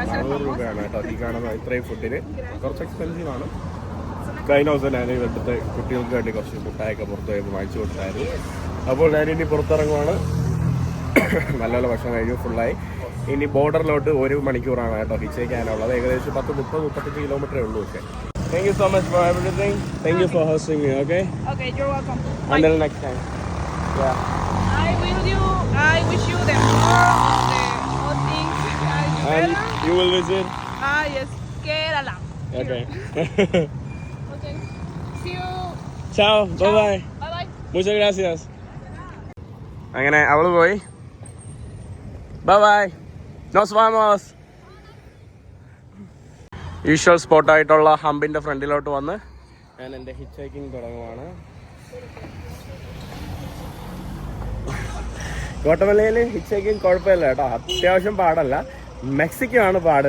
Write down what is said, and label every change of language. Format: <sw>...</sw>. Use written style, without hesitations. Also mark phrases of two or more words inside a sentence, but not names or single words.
<ml>400 രൂപയാണ് കേട്ടോ ഈ കാണുന്ന ഇത്രയും ഫുഡിന്. കുറച്ച് എക്സ്പെൻസീവ് ആണ്. കഴിഞ്ഞ ദിവസം ഞാൻ ഇവിടുത്തെ കുട്ടികൾക്ക് വേണ്ടി കുറച്ച് മുട്ടായൊക്കെ പുറത്ത് പോയപ്പോൾ വാങ്ങിച്ചു കൊടുത്തായിരുന്നു. അപ്പോൾ ഞാനിനി പുറത്തിറങ്ങുവാണ്. നല്ലപോലെ ഭക്ഷണം കഴിഞ്ഞു, ഫുള്ളായി. ഇനി ബോർഡറിലോട്ട് 1 മണിക്കൂറാണ് കേട്ടോ ഹിച്ചേക്കാനുള്ളത്. ഏകദേശം 30-35 കിലോമീറ്ററേ ഉള്ളൂ. പക്ഷേ</ml> <en>thank you so much for everything. Thank you for hosting me. Okay, you're welcome. Until next time. Yeah. I wish you the all things. And you will visit? Yes, Kerala. Okay. Okay. See you. Ciao. Bye bye. Bye bye.</en> <es>Muchas gracias.</es> <ml>അങ്ങനെ അവള് പോയി.</ml> <en>Bye bye.</en> <es>Nos vamos.</es> <en>usual spot</en> <ml>ഹമ്പിൻ്റെ ഫ്രണ്ടിലോട്ട് വന്ന് ഞാൻ എൻ്റെ ഹിച്ച് ഹൈക്കിങ് തുടങ്ങുവാണ്. ഗോട്ടമലയിൽ ഹിച്ച് ഹൈക്കിങ് കുഴപ്പമില്ല കേട്ടോ, അത്യാവശ്യം പാടല്ല. മെക്സിക്കോ ആണ് പാട്.</ml>